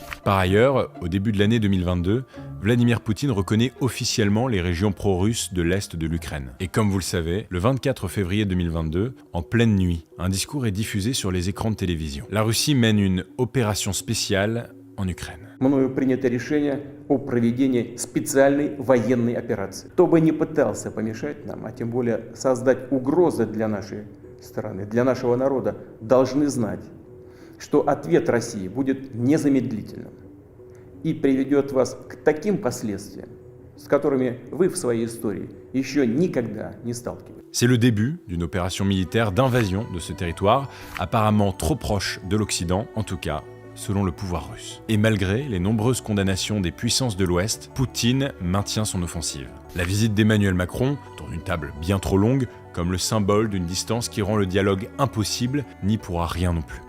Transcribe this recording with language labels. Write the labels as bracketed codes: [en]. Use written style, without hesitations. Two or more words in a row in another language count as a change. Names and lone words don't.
[fr] Par ailleurs, au début de l'année 2022, Vladimir Poutine reconnaît officiellement les régions pro-russes de l'Est de l'Ukraine. Et comme vous le savez, le 24 février 2022, en pleine nuit, un discours est diffusé sur les écrans de télévision. La Russie mène une opération spéciale en Ukraine. [ru] Мною принято решение о проведении специальной военной операции. Кто бы ни пытался помешать нам, а тем более создать угрозы для нашей страны, для нашего народа, должны знать, что ответ России будет незамедлительным и приведет вас к таким последствиям, с которыми вы в своей истории еще никогда не сталкивались. [fr] C'est le début d'une opération militaire d'invasion de ce territoire, apparemment trop proche de l'Occident, en tout cas selon le pouvoir russe. Et malgré les nombreuses condamnations des puissances de l'Ouest, Poutine maintient son offensive. La visite d'Emmanuel Macron tourne une table bien trop longue, comme le symbole d'une distance qui rend le dialogue impossible, n'y pourra rien non plus.